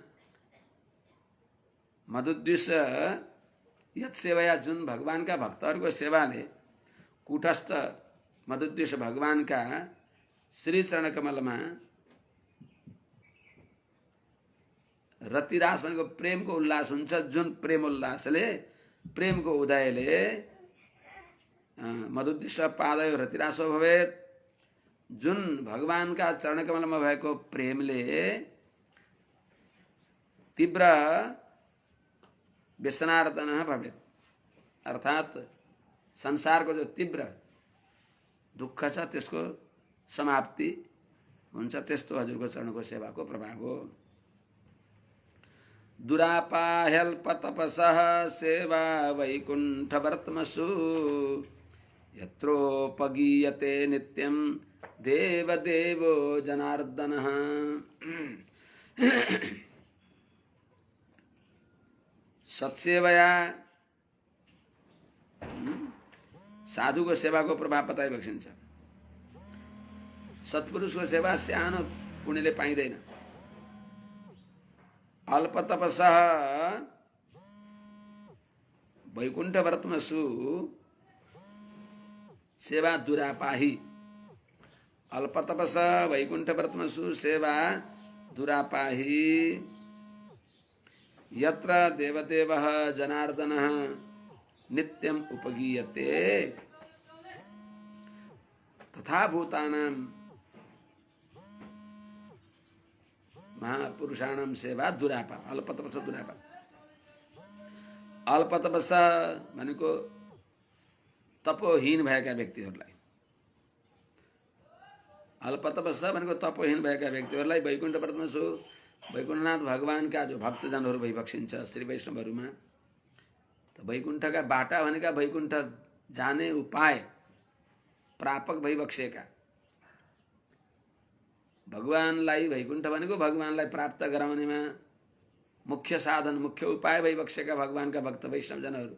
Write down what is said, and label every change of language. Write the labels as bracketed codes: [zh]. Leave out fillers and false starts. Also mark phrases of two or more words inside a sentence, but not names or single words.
[sa] मधुद्विष यत सेवाया [ne] जुन भगवानका भक्तहरूको सेवाले कूटस्थ मधुद्विष भगवानका श्री चरण कमलमा रतिरास भनेको प्रेमको उल्लास हुन्छ। जुन प्रेम उल्लासले, प्रेमको उदयले [sa] मदुद्दिश्य पादयो रतिरासो भवेत्। [ne] जुन भगवानका चरण कमलमा भएको प्रेमले [sa] तीव्र व्यसनार्दन भवेत्, [ne] अर्थात् संसारको जो तीव्र दुःख छ त्यसको समाप्ति हुन्छ। त्यस्तो हजुरको चरणको सेवाको प्रभाव हो। [sa] दुरापाह्यल्पतपसः सेवा वैकुण्ठवर्त्मसु यत्रोपगीयते नित्यं देवदेवो जनार्दनः। [ne] सत्सेवया साधुको सेवाको प्रभाव बताइ बक्सिन्छ। सत्पुरुषको सेवा सानो पुण्यले पाइँदैन। [sa] अल्पतपसः वैकुण्ठवर्त्मसु सेवा दुरापाही। अल्पतपस वैकुण्ठवर्त्मसु सेवा दुरापाही। यत्र देवदेवः जनार्दनः नित्यम् उपगीयते तथा भूतानां महापुरुषाणां सेवा दुरापा। अल्पतपस दुरापा। [ne] अल्पतपस भनेको तपोहीन भएका व्यक्तिहरूलाई, अल्पतपस भनेको तपोहीन भएका व्यक्तिहरूलाई वैकुण्ठवर्त्मसु वैकुण्ठनाथ भगवानका जो भक्तजनहरू भइबक्सिन्छ श्री वैष्णवहरूमा। त वैकुण्ठका बाटा भनेका वैकुण्ठ जाने उपाय प्रापक भइबक्सेका, भगवानलाई वैकुण्ठ भनेको भगवानलाई प्राप्त गराउनेमा मुख्य साधन मुख्य उपाय भइबक्सेका भगवानका भक्त वैष्णवजनहरू।